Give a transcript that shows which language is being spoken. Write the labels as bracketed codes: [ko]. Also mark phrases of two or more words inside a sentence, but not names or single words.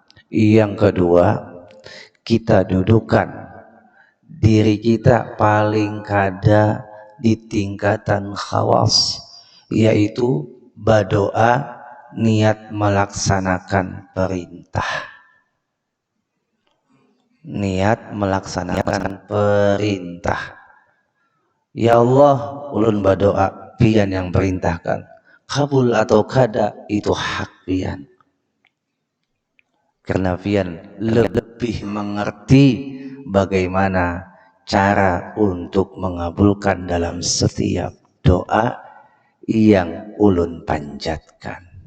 [id] Yang kedua, kita dudukkan diri kita paling kada di tingkatan khawas, yaitu berdoa niat melaksanakan perintah. Niat melaksanakan perintah. Ya Allah, [bjn] ulun berdoa, pian yang perintahkan. [id] Kabul atau kada itu hak pian. Karena pian lebih mengerti bagaimana cara untuk mengabulkan dalam setiap doa yang ulun panjatkan.